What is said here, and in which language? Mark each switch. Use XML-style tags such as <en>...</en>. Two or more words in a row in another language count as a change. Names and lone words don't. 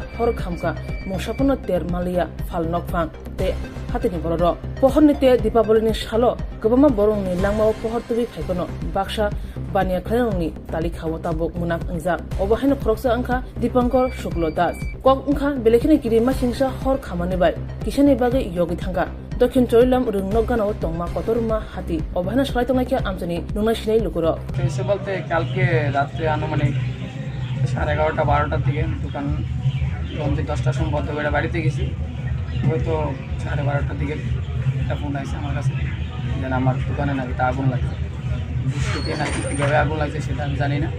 <trp>हर खामका मुसापनो तेर मालिया फालनक फां ते हातिनि बररक पहरनि ते दीपावलिनि सालो गोबामा बरंनि लांमाव पहर तुबि फायकोनो बाक्सा बानिया खैरंनि तालिखाव ताबुक मुनाक अंजा अबहायनो खरकसा अंखा दीपांकर शुक्ल दास कक अंखा बेलेखिनि गिरिमा सिंसा हर खामानि बाय किसनि बागै योगि थांगा दक्षिण जरिलाम रोंनक गानाव तंमा कतरमा हाति अबहायनो सलाय तंनायखिया आमजनि नुना सिनाय लुकुरो</trp> <bn>এসে বলতে কালকে রাত্রে আনুমানিক 11:30 12টার দিকে দোকান বন্ধ 10টার সময় বন্ধ করে বাড়িতে গেছি হয়তো 12:30টার দিকে একটা ফোন আসছে আমার কাছে যেন আমার দোকানে নাকি আগুন লাগছে বৃষ্টিতে নাকি কীভাবে আগুন লাগছে সেটা আমি জানি না।</bn>